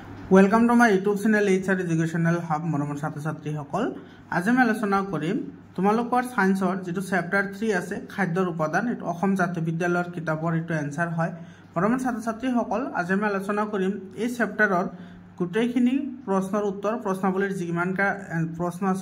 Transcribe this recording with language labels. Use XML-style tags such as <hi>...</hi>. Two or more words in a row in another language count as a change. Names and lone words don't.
<en>welcome to my YouTube channel</en> <as>HR एजुकेशनल हब मरমৰ ছাত্ৰ ছাত্ৰীসকল আজি আমি আলোচনা কৰিম তোমালোকৰ সায়েন্সৰ যেটো চ্যাপ্টাৰ 3 আছে খাদ্যৰ উপাদান এটো অসম জাতীয় বিদ্যালয়ৰ কিতাপৰ এটো आंसर হয় মৰমৰ ছাত্ৰ ছাত্ৰীসকল আজি আমি আলোচনা কৰিম এই চ্যাপ্টাৰৰ গুটেইখিনি প্ৰশ্নৰ উত্তৰ প্ৰশ্নাৱলীৰ যিমানকা প্ৰশ্ন আছে</as>